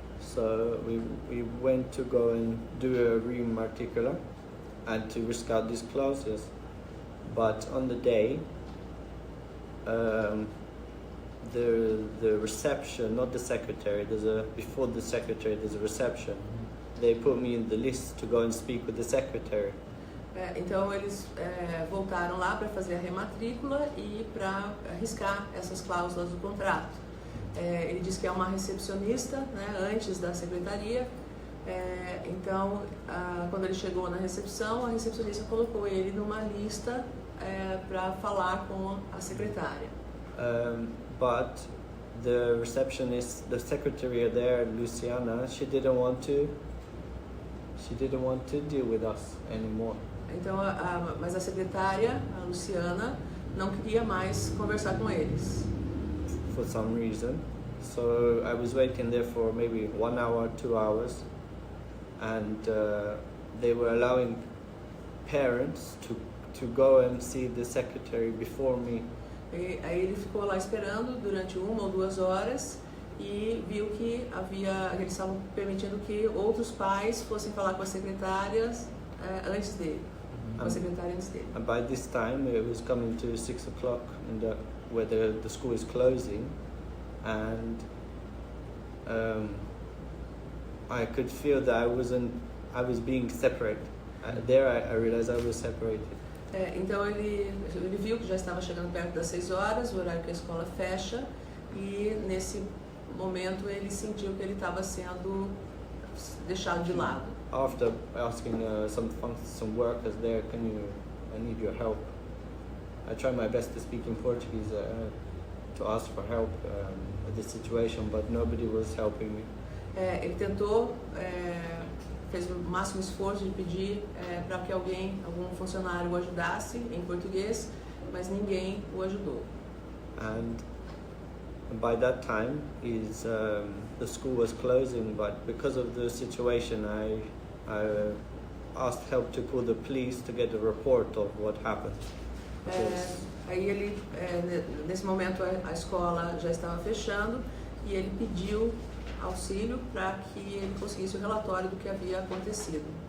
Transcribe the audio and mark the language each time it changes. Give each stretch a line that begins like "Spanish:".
English: So we went to go and do a remarticular and to risk out these clauses. But on the day, the reception, not the secretary, before the secretary there's a reception. They put me in the list to go and speak with the secretary.
Portuguese: Então eles voltaram lá para fazer a rematrícula e para riscar essas cláusulas do contrato. Ele disse que é uma recepcionista, né, antes da secretaria. Então, quando ele chegou na recepção, a recepcionista colocou ele numa lista para falar com a secretária.
English: But the receptionist, the secretary there, Luciana, she didn't want to deal with us anymore.
Portuguese: Então, mas a secretária, a Luciana, não queria mais conversar com eles.
English: For some reason. So I was waiting there for maybe 1 hour, 2 hours, and they were allowing parents to go and see the secretary before me.
Portuguese: E aí ele ficou lá esperando durante 1 ou 2 horas e viu que eles estavam permitindo que outros pais fossem falar com as secretárias antes dele, com a secretária antes dele.
English: And by this time, it was coming to 6 o'clock, where the school is closing, and I could feel that I was being separated. There, I realized I was separated.
Portuguese: Então ele viu que já estava chegando perto das 6 horas, o horário que a escola fecha, e nesse momento ele sentiu que ele estava sendo deixado de lado.
English: After asking some workers there, I need your help. I tried my best to speak in Portuguese to ask for help with this situation, but nobody was helping me.
Portuguese: Ele tentou, fez o máximo esforço de pedir para que algum funcionário o ajudasse em português, mas ninguém o ajudou.
English: And by that time, the school was closing, but because of the situation, I asked help to call the police to get a report of what happened.
Portuguese: Aí ele, nesse momento a escola já estava fechando e ele pediu auxílio para que ele conseguisse o relatório do que havia acontecido.